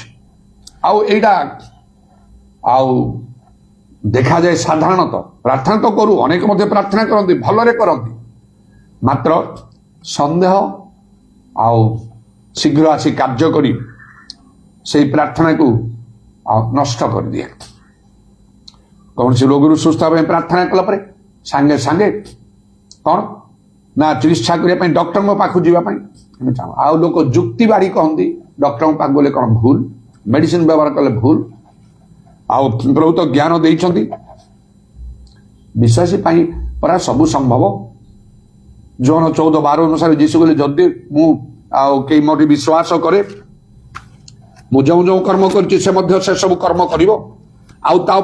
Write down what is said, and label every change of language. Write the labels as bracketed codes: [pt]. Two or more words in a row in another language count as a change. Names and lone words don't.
[or] ଆଉ ଏଇଟା ଆଉ ଦେଖାଯାଏ ସାଧାରଣତଃ, ପ୍ରାର୍ଥନା ତ କରୁ, ଅନେକ ମଧ୍ୟ ପ୍ରାର୍ଥନା କରନ୍ତି, ଭଲରେ କରନ୍ତି, ମାତ୍ର ସନ୍ଦେହ ଆଉ ଶୀଘ୍ର ଆସି କାର୍ଯ୍ୟ କରି ସେଇ ପ୍ରାର୍ଥନାକୁ ଆଉ ନଷ୍ଟ କରିଦିଏ। କୌଣସି ରୋଗରୁ ସୁସ୍ଥ ହେବା ପାଇଁ ପ୍ରାର୍ଥନା କଲା ପରେ ସାଙ୍ଗେ ସାଙ୍ଗେ କଣ ନା ଚିକିତ୍ସା କରିବା ପାଇଁ ଡକ୍ଟରଙ୍କ ପାଖକୁ ଯିବା ପାଇଁ ଆମେ ଚାହୁଁ। ଆଉ ଲୋକ ଯୁକ୍ତି ବାଢି କହନ୍ତି ଡକ୍ଟରଙ୍କ ପାଖକୁ ଗଲେ କଣ ଭୁଲ? ମେଡିସିନ ବ୍ୟବହାର କଲେ ଭୁଲ ଆଉ ପ୍ରଭୁ ତ ଜ୍ଞାନ ଦେଇଛନ୍ତି ବିଶ୍ୱାସୀ ପାଇଁ ପରା ସବୁ ସମ୍ଭବ ଯୋହନ 14:12 ଅନୁସାରେ ଯୀଶୁ କହିଲେ ଯଦି ମୁଁ ଆଉ କେ ମୋତେ ବିଶ୍ୱାସ କରେ ମୁଁ ଯୋ ଯୋ କର୍ମ କରୁଛି ସେ ମଧ୍ୟ ସେ ସବୁ କର୍ମ କରିବ ଆଉ ତା